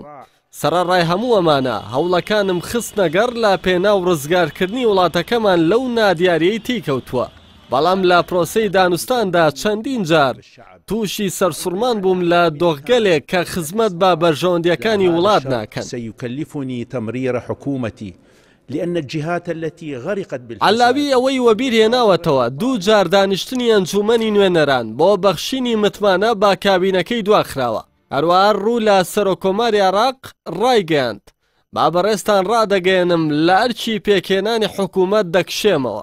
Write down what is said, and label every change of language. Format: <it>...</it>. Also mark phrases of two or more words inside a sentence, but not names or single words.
<ckb>سەرەڕای هەموو ئەمانە هەوڵەکانم خستنەگەڕ لە پێناو ڕزگارکردنی وڵاتەکەمان لەو نادیاریەی تێکەوتووە. بەڵام لە پرۆسەی دانوستاندا چەندین جار تووشی سەرسوڕمان بووم لە دۆخگەلێک کە خزمەت بە بەرژەوەندیەکانی وڵات ناکەن.</ckb> <ar>سيكلفني تمرير حكومتي لأن الجهات التي غرقت بالفساد.</ar> <ckb>عەلاوی ئەوەی وەبیر هێناوەتەوە دوو جار دانیشتنی ئەنجومەنی نوێنەران بۆ بەخشینی متمانە با کابینەکەی دواخراوە. هەروەها ڕوو لە سەرۆکۆماری عێراق ڕایگەیاند با بەڕێستان ڕادەگەێنم لە ئەرکی پێکێنانی حکوومەت دەکشێمەوە.</ckb>